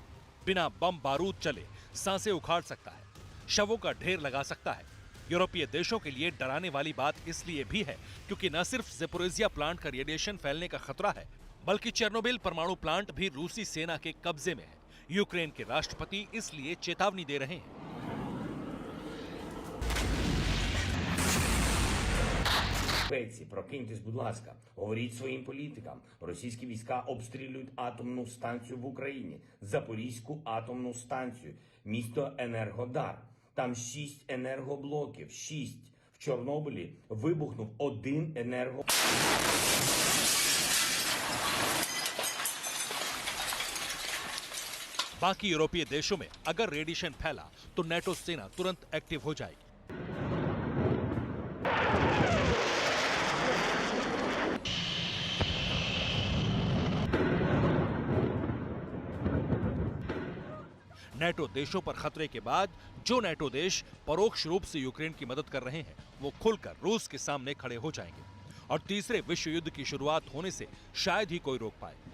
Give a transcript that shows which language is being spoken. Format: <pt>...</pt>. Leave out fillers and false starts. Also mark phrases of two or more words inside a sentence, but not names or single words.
<hi>बिना बम बारूद चले सांसें उखाड़ सकता है, शवों का ढेर लगा सकता है। यूरोपीय देशों के लिए डराने वाली बात इसलिए भी है क्योंकि न सिर्फ ज़पोरिज़िया प्लांट का रेडिएशन फैलने का खतरा है, बल्कि चेर्नोबिल परमाणु प्लांट भी रूसी सेना के कब्जे में है। यूक्रेन के राष्ट्रपति इसलिए चेतावनी दे रहे हैं।</hi> <uk>Швеції, прокиньтесь, будь ласка, говоріть своїм політикам. Російські війська обстрілюють атомну станцію в Україні, Запорізьку атомну станцію, місто Енергодар. Там 6 енергоблоків, 6. В Чорнобилі вибухнув 1 енерго...</uk> <hi>बाकी यूरोपीय देशों में अगर रेडिएशन फैला तो नाटो सेना तुरंत एक्टिव हो जाएगी। नाटो देशों पर खतरे के बाद जो नाटो देश परोक्ष रूप से यूक्रेन की मदद कर रहे हैं वो खुलकर रूस के सामने खड़े हो जाएंगे और तीसरे विश्व युद्ध की शुरुआत होने से शायद ही कोई रोक पाए।</hi>